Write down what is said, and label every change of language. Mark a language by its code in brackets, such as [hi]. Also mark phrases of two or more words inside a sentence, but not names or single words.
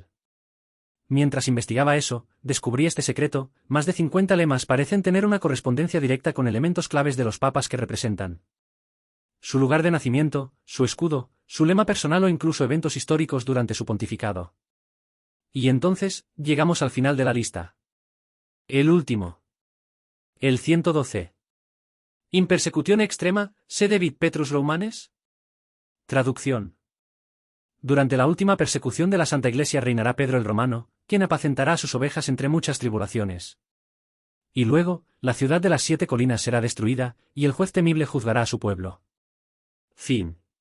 [es] Mientras investigaba eso, descubrí este secreto: más de 50 lemas parecen tener una correspondencia directa con elementos claves de los papas que representan. Su lugar de nacimiento, su escudo, su lema personal o incluso eventos históricos durante su pontificado. Y entonces, llegamos al final de la lista. El último. El 112. [la] In persecutione extrema, se debit Petrus Romanes? [es] Traducción. Durante la última persecución de la Santa Iglesia reinará Pedro el Romano, quien apacentará a sus ovejas entre muchas tribulaciones. Y luego, la ciudad de las 7 colinas será destruida, y el juez temible juzgará a su pueblo. Fin.